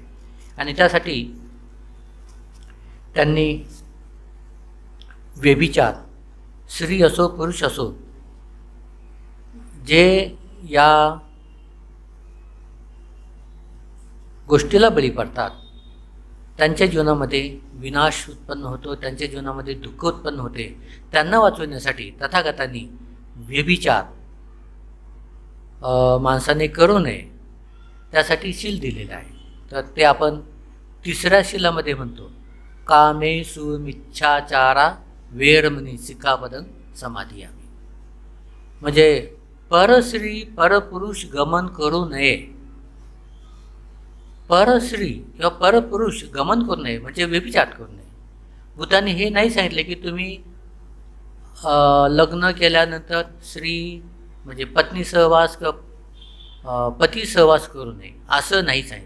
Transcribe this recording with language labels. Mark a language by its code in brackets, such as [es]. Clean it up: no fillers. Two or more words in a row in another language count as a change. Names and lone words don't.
[mr] आणि त्यासाठी त्यांनी व्यभिचार, स्त्री असो पुरुष असो, जे या गोष्टीला बळी पडतात त्यांच्या जीवनामध्ये विनाश उत्पन्न होतो, त्यांच्या जीवनामध्ये दुःख उत्पन्न होते, त्यांना वाचवण्यासाठी तथागतांनी व्यभिचार माणसाने करू नये त्यासाठी शील दिलेलं आहे. तर ते आपण 3ऱ्या शिलामध्ये म्हणतो, [pi] कामेषु मिच्छाचारा वेरमणी सिक्खापदं समाधियामि. [mr] म्हणजे परस्त्री परपुरुष गमन करू नये. परस्त्री किंवा परपुरुष गमन करू नये म्हणजे व्यभिचार करू नये. बुद्धांनी हे नाही सांगितले की तुम्ही लग्न केल्यानंतर स्त्री म्हणजे पत्नी सहवास किंवा पती सहवास करू नये, असं नाही सांगितलं.